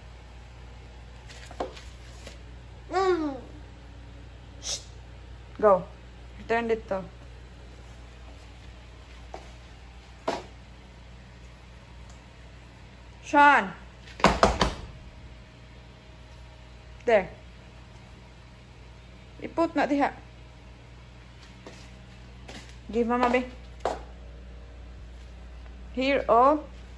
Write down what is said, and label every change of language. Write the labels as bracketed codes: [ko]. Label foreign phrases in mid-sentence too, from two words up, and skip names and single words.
[en] Shh. Go. Return dito. Sean. There. [ceb] Iput na diha. [en] Give mama be. Here, oh.